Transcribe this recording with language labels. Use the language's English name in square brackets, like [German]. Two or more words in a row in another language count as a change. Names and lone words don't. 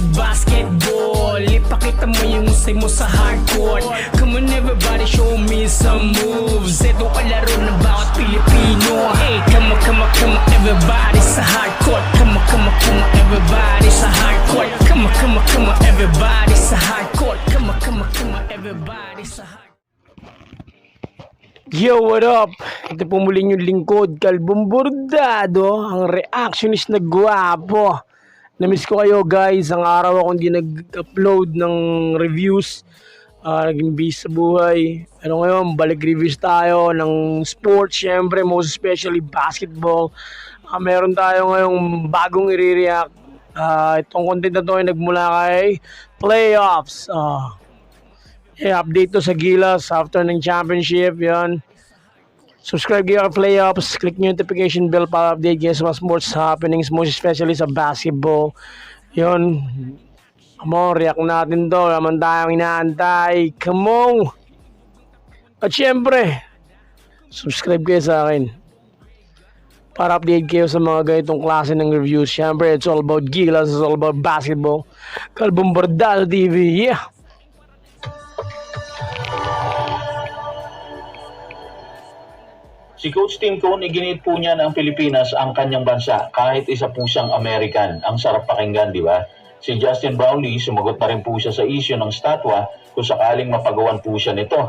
[Filipino] basketball. Ipakita mo yung usay mo sa hardcourt. [English] Come on everybody, show me some moves. [Filipino] Ito kalaro ng bawat Pilipino. [English] Hey, come on everybody sa hardcourt. Come on everybody sa hardcourt. Come on everybody sa hardcourt. Come on everybody sa hardcourt. Yo, what up? [Filipino] Ito po muli yung lingkod, Kalbong Bordado, ang reactionist na gwapo. Namiss ko kayo guys, ang araw ako hindi nag-upload ng reviews. Naging busy sa buhay. Pero ngayon, balik reviews tayo ng sports, syempre, [English] most especially basketball. [Filipino] Meron tayo ngayong bagong i-react. Itong content na to ay nagmula kay Playoffs. Update to sa Gilas after ng championship. Yan. Subscribe kayo sa Playoffs. Click nyo yung [English] notification bell [Filipino] para update kayo sa mga [English] sports happenings, most especially [Filipino] sa basketball. Yun. [English] Come on, [Filipino] react natin to. Naman tayong inaantay. [English] Come on! [Filipino] At syempre, subscribe kayo sa akin para update kayo sa mga ganitong klase ng reviews. Syempre, [English] it's all about Gilas. It's all about basketball. Kalbong Bordado TV. Yeah! [Filipino] Si Coach Tim Cone, iginit po niya ng Pilipinas ang kanyang bansa kahit isa po siyang American. Ang sarap pakinggan, di ba? Si Justin Brownlee, sumagot na rin po siya sa issue ng statwa kung sakaling mapagawan po siya nito.